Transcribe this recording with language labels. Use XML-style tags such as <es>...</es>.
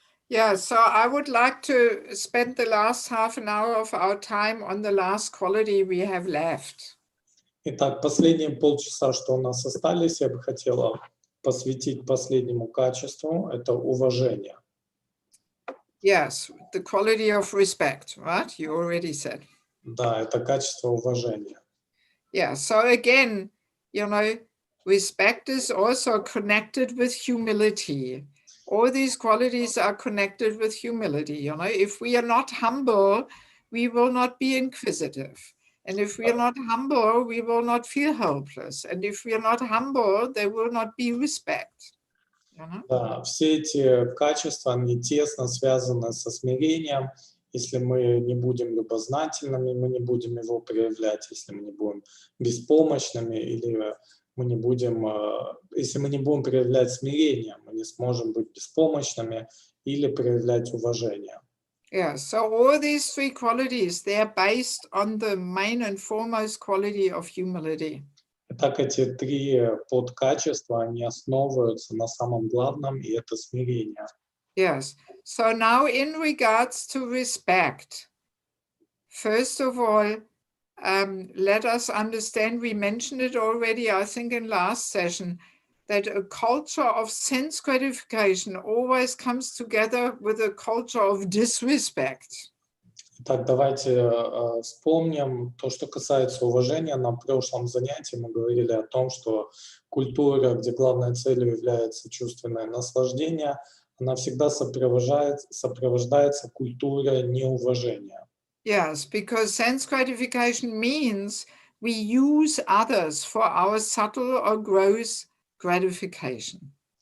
<en>Yeah, so I would like to spend the last half an hour of our time on the last quality we have left.</en> <ru>Итак, последние полчаса, что у нас остались, я бы хотела посвятить последнему качеству, это уважение.</ru> <en>Yes, the quality of respect, right? You already said.</en> <ru>Да, это качество уважения.</ru> <en>Yeah, so again, respect is also connected with humility. All these qualities are connected with humility. If we are not humble, we will not be inquisitive. And if we are not humble, we will not feel helpless. And if we are not humble, there will not be respect.</en> <ru>Да, все эти качества, они тесно связаны со смирением. Если мы не будем любознательными, мы не будем его проявлять. Если мы не будем беспомощными, или мы не будем, если мы не будем проявлять смирение, мы не сможем быть беспомощными или проявлять уважение.</ru> <en>Yeah, so all these three qualities, they are based on the main and foremost quality of humility.</en> <ru>Итак, эти три подкачества, они основываются на самом главном, и это смирение.</ru> <en>Yes, so now in regards to respect, first of all, let us understand, we mentioned it already, I think in last session, that a culture of sense gratification always comes together with a culture of disrespect.</en> <ru>Итак, давайте вспомним то, что касается уважения. На прошлом занятии мы говорили о том, что культура, где главной целью является чувственное наслаждение, она всегда сопровождается культурой неуважения.</ru> <en>Yes, because sense gratification means we use others for our subtle or gross gratification.</en>